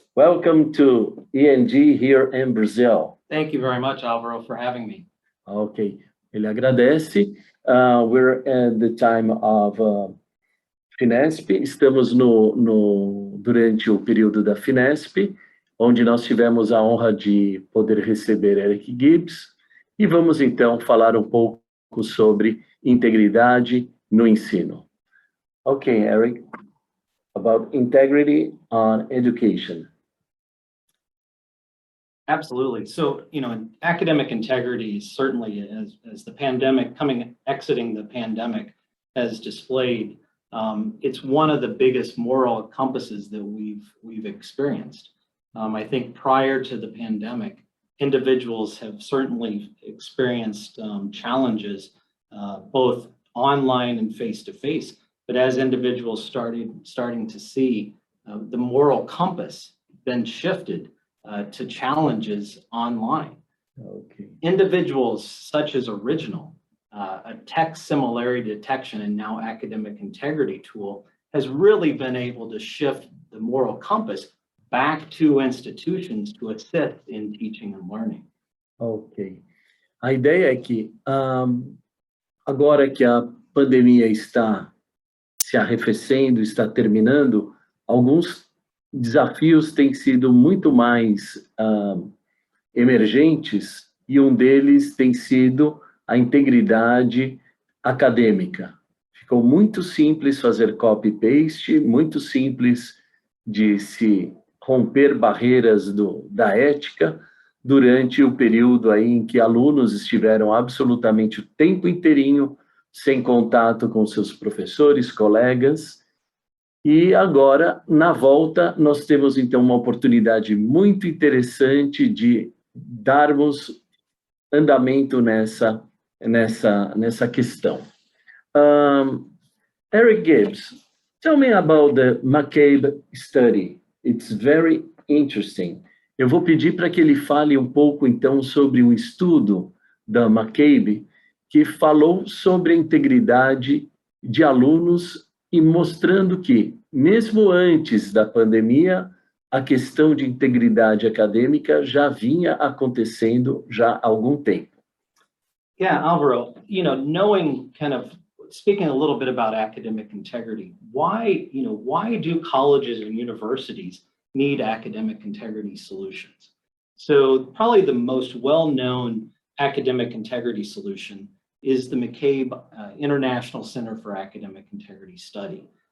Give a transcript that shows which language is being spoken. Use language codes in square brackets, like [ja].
[en] Welcome to ENG here in Brazil. Thank you very much, Alvaro, for having me. [pt] Ok, ele agradece. [en] We're at the time of Finesp, [pt] estamos durante o período da Finesp, onde nós tivemos a honra de poder receber Eric Gibbs, e vamos então falar um pouco sobre integridade no ensino. [en] Ok, Eric, about integrity on education. Absolutely. So, academic integrity certainly, as the pandemic exiting the pandemic has displayed, it's one of the biggest moral compasses that we've experienced. I think prior to the pandemic, individuals have certainly experienced challenges, both online and face-to-face. But as individuals starting to see the moral compass then shifted to challenges online. Okay. Individuals such as Original, a text similarity detection and now academic integrity tool, has really been able to shift the moral compass back to institutions to assist in teaching and learning. Ok. [pt] A ideia é que, agora que a pandemia está se arrefecendo, está terminando, alguns desafios têm sido muito mais emergentes, e um deles tem sido a integridade acadêmica. Ficou muito simples fazer copy-paste, muito simples de se romper barreiras da ética durante o período aí em que alunos estiveram absolutamente o tempo inteirinho sem contato com seus professores, colegas. E agora, na volta, nós temos, então, uma oportunidade muito interessante de darmos andamento nessa questão. [en] Eric Gibbs, tell me about the McCabe study. It's very interesting. [pt] Eu vou pedir para que ele fale um pouco, então, sobre um estudo da McCabe, que falou sobre a integridade de alunos e mostrando que, mesmo antes da pandemia, a questão de integridade acadêmica já vinha acontecendo já há algum tempo. [en] Yeah, Alvaro, knowing speaking a little bit about academic integrity, why do colleges and universities need academic integrity solutions? So probably the most well-known academic integrity solution is the McCabe International Center for Academic Integrity study.